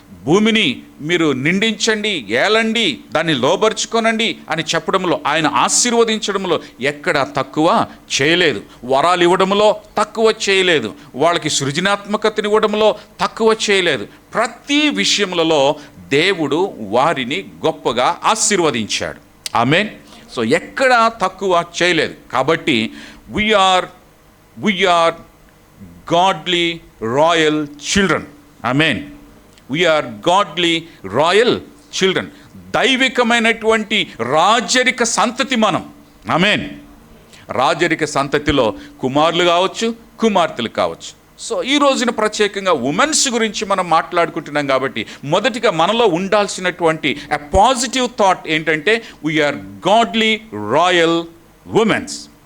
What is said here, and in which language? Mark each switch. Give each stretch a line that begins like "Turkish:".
Telugu: భూమిని మీరు నిండించండి, ఏలండి, దాన్ని లోబర్చుకొనండి అని చెప్పడంలో, ఆయన ఆశీర్వదించడంలో ఎక్కడ తక్కువ చేయలేదు. వరాలు ఇవ్వడంలో తక్కువ చేయలేదు, వాళ్ళకి సృజనాత్మకతని ఇవ్వడంలో తక్కువ చేయలేదు. ప్రతి విషయములలో దేవుడు వారిని గొప్పగా ఆశీర్వదించాడు. ఆమేన్. సో ఎక్కడ తక్కువ చేయలేదు.
English: కాబట్టి we are godly royal children. Amen. We are godly royal children.
Telugu: దైవికమైనటువంటి రాజరిక సంతతి మనం. ఆమేన్. రాజరిక సంతతిలో కుమారులు కావచ్చు, కుమార్తెలు కావచ్చు. సో ఈ రోజున ప్రత్యేకంగా ఉమెన్స్ గురించి మనం మాట్లాడుకుంటున్నాం కాబట్టి మొదటిగా మనలో ఉండాల్సినటువంటి a పాజిటివ్ థాట్ ఏంటంటే
English: We are godly royal womens.